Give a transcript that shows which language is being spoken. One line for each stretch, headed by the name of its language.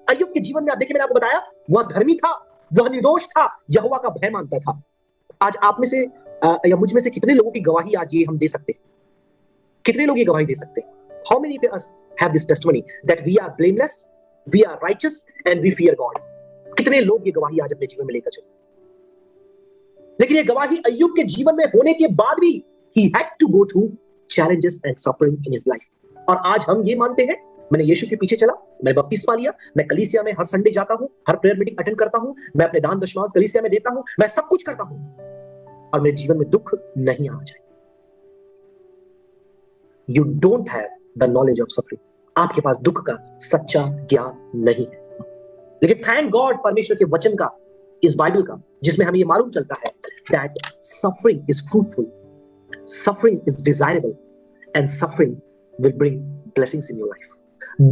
Hindi: अय्यूब के जीवन में आप देखिए, मैंने आपको बताया, वह धर्मी था, वह निर्दोष था, यहोवा का भय मानता था। आज आप में से या मुझ में से कितने लोगों की गवाही आज ये हम दे सकते हैं? कितने लोग ये गवाही दे सकते हैं?
English: How many of us have this testimony that we are blameless, we are righteous and we fear God?
Hindi: कितने लोग ये गवाही आज अपने जीवन में लेकर चले? लेकिन ये गवाही अय्यूब के जीवन में होने के बाद भी
English: he had to go through challenges and suffering in his life.
Hindi: और आज हम ये मानते हैं, मैंने यीशु के पीछे चला, मैंने बपतिस्मा लिया, मैं कलीसिया में हर संडे जाता हूं, हर प्रेयर मीटिंग अटेंड करता हूं, मैं अपने दान दशमांश कलीसिया में देता हूं, मैं सब कुछ करता हूं और मेरे जीवन में दुख नहीं आ जाए।
English: You don't have the knowledge of suffering.
Hindi: आपके पास दुख का सच्चा ज्ञान नहीं है। लेकिन थैंक गॉड परमेश्वर के वचन का इस बाइबल का, जिसमें हमें ये मालूम चलता है
English: That suffering is fruitful, suffering is desirable and suffering will bring blessings in your life.